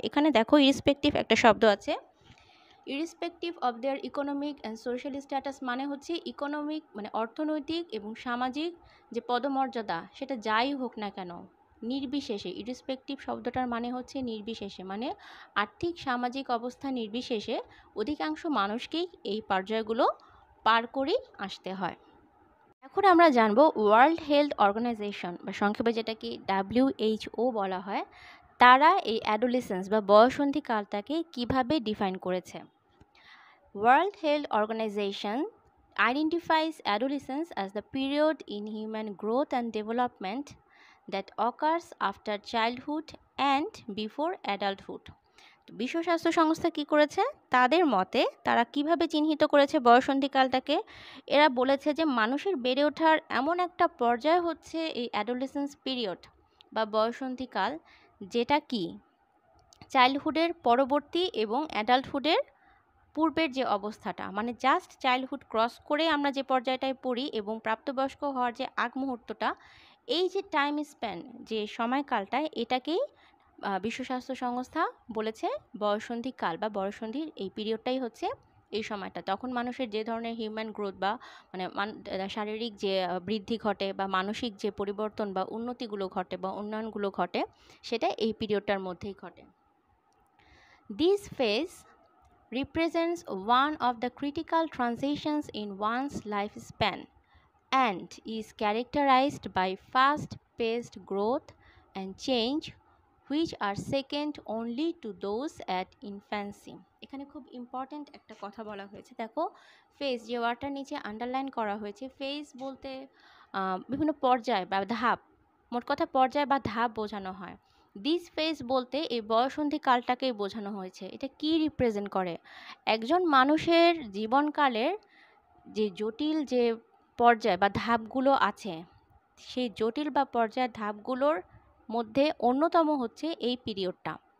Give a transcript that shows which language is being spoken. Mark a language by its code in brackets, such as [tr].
[bn] এখানে দেখো ইরেসপেক্টিভ একটা শব্দ আছে। [en] irrespective of their economic and social status [bn] মানে হচ্ছে ইকোনমিক মানে অর্থনৈতিক এবং সামাজিক যে পদমর্যাদা সেটা যাই হোক না কেন নির্বিশেষে, ইরেসপেক্টিভ শব্দটার মানে হচ্ছে নির্বিশেষে, মানে আর্থিক সামাজিক অবস্থা নির্বিশেষে অধিকাংশ মানুষকেই এই পর্যায়গুলো পার করেই আসতে হয়। এখন আমরা জানবো ওয়ার্ল্ড হেলথ অর্গানাইজেশন বা সংক্ষেপে যেটাকে WHO বলা হয়, তারা এই অ্যাডোলেসেন্স বা বয়সন্ধিকালটাকে কিভাবে ডিফাইন করেছে। [en] World Health Organization identifies adolescence as the period in human growth and development that occurs after childhood and before adulthood. [bn] বিশ্ব স্বাস্থ্য সংস্থা কি করেছে, তাদের মতে তারা কিভাবে চিহ্নিত করেছে বয়সন্ধিকালটাকে। এরা বলেছে যে মানুষের বেড়ে ওঠার এমন একটা পর্যায় হচ্ছে এই অ্যাডোলেসেন্স পিরিয়ড বা বয়সন্ধিকাল, যেটা কি চাইল্ডহুডের পরবর্তী এবং অ্যাডাল্টহুডের পূর্বের যে অবস্থাটা, মানে জাস্ট চাইল্ডহুড ক্রস করে আমরা যে পর্যায়টায় পড়ি এবং প্রাপ্তবয়স্ক হওয়ার যে আগ মুহূর্তটা, এই যে টাইম স্প্যান যে সময়কালটায়, এটাকেই বিশ্ব স্বাস্থ্য সংস্থা বলেছে বয়সন্ধিকাল বা বয়সন্ধির এই পিরিয়ডটাই হচ্ছে এই সময়টা। তখন মানুষের যে ধরনের হিউম্যান গ্রোথ বা মানে শারীরিক যে বৃদ্ধি ঘটে বা মানসিক যে পরিবর্তন বা উন্নতিগুলো ঘটে বা উন্নয়নগুলো ঘটে, সেটা এই পিরিয়ডটার মধ্যেই ঘটে। [en] This phase represents one of the critical transitions in one's lifespan and is characterized by fast-paced growth and change which are second only to those at infancy. [bn] এখানে খুব ইম্পর্ট্যান্ট একটা কথা বলা হয়েছে। দেখো ফেজ যে ওয়ার্ডটার নিচে আন্ডারলাইন করা হয়েছে, ফেজ বলতে বিভিন্ন পর্যায় বা ধাপ, মোট কথা পর্যায় বা ধাপ বোঝানো হয়। দিস ফেজ বলতে এই বয়সন্ধিকালটাকেই বোঝানো হয়েছে। এটা কি রিপ্রেজেন্ট করে, একজন মানুষের জীবনকালের যে জটিল যে পর্যায় বা ধাপগুলো আছে, সেই জটিল বা পর্যায়ের ধাপগুলোর মধ্যে অন্যতম হচ্ছে এই পিরিয়ডটা।